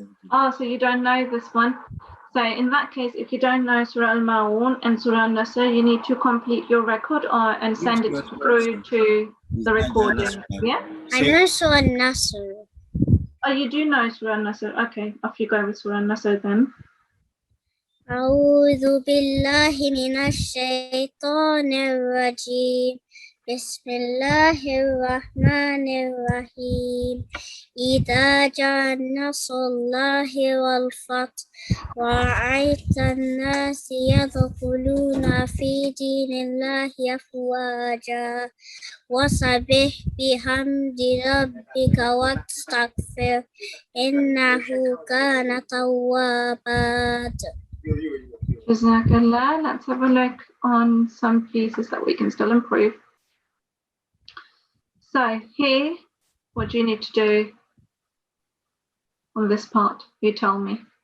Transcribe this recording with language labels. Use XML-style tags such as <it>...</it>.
<en>Oh, so you don't know this one. So in that case, if you don't know Surah Al-Ma'un and Surah Al-Nasr, you need to complete your record and send it through to the recording. Yeah? I know Surah Nasr. Oh, you do know Surah Al-Nasr. Okay, off you go with Surah Al-Nasr then.</en> <ar>أعوذ بالله من الشيطان الرجيم بسم الله الرحمن الرحيم إذا جاء نصر الله والفتح ورأيت الناس يدخلون في دين الله أفواجا وسبح بحمد ربك واستغفر إنه كان توابا.</ar> <en>Jazakallah. Let's have a look on some pieces that we can still improve. So here, what do you need to do on this part? You tell me.</en>